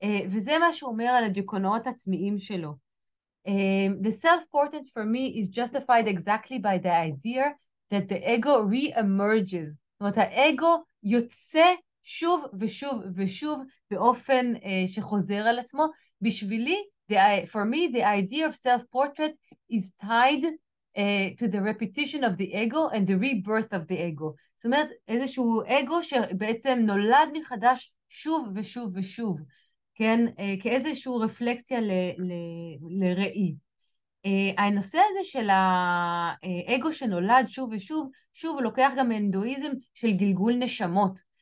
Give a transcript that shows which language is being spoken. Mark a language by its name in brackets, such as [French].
[Hebrew] וזה מה שהוא אומר על הדיוקנאות העצמיים שלו. [English] The self-portrait for me is justified exactly by the idea that the ego re-emerges. [Hebrew] זאת אומרת, האגו יוצא שוב ושוב ושוב באופן שחוזר על עצמו. בשבילי, [English] for me, the idea of self-portrait is tied to the repetition of the ego and the rebirth of the ego. [Hebrew] זאת אומרת, איזשהו אגו שבעצם נולד מחדש שוב ושוב ושוב. כן, כאיזשהו רפלקציה לראי. הנושא הזה של האגו שנולד שוב ושוב, שוב הוא לוקח גם מהינדואיזם של גלגול נשמות.